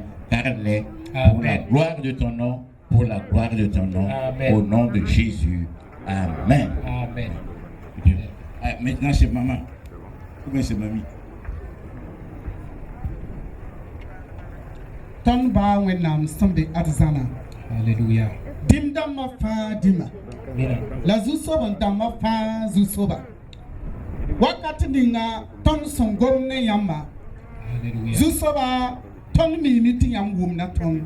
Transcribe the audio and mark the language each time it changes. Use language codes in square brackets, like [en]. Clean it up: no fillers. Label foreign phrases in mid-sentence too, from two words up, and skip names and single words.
[fr] Garde-les pour la Amen. gloire de ton nom, pour la gloire de ton nom, Amen. au nom de Jésus. Amen. Amen. Ah, maintenant, c'est maman. Ou bien c'est mamie. [mos] Ton ba wẽnnaam sẽmde ad zãna [fr] Alléluia. [mos] dĩm dãmbã fãa dĩma Mina. la zu-soab n dãmbã fãa zu-soaba wakat ninga tõnd sẽn gom ne yãmba [fr] Alléluia. [mos] zu-soaba tõnd miime tɩ yãmb wʋmna tõnd